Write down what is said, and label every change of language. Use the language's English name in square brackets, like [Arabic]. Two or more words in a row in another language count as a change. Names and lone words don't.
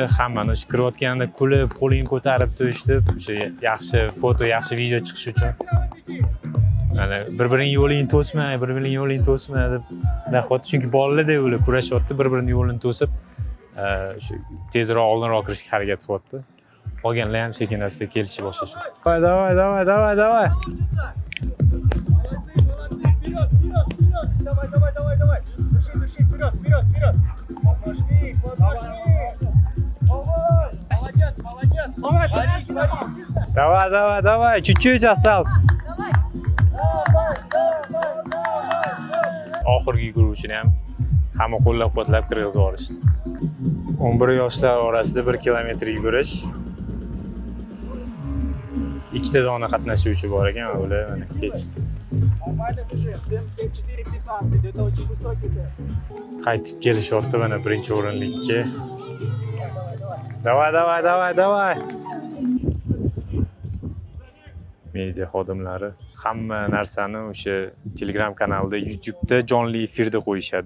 [Uzbek] Hammani o'sha kirayotganda kulib, qo'lingni ko'tarib turishdi, o'sha yaxshi foto, yaxshi video chiqish uchun. Mana bir-biring yo'lingni to'sma, bir-biring yo'lingni to'sma deb naqot, chunki bolalarda ular kurashyapti, bir-birini yo'lini to'sib, shu tezroq oldinroq kirishga harakat qilyapti. Qolganlar ham sekin-asta kelishni boshlashdi. Davay. [Russian] Давай. Души, вперед. Молодец. Давай, чуть-чуть осталось. [Uzbek] Oxirgi yuguruvchini ham hamma qo'llab-quvvatlab kirgizib olishdi. 11 yoshlar orasida 1 kilometr yugurish. Ikkita dona qatnashuvchi bor ekan, ular mana ketishdi. [Russian] Нормально бежи. Темп 4:15. Это очень высокий темп. [Uzbek] Qaytib kelishyapti mana birinchi o'rinlikka. [Russian] Давай. [Uzbek] Media xodimlari hamma narsani o'sha Telegram kanalida, YouTube'da jonli efirda qo'yishadi.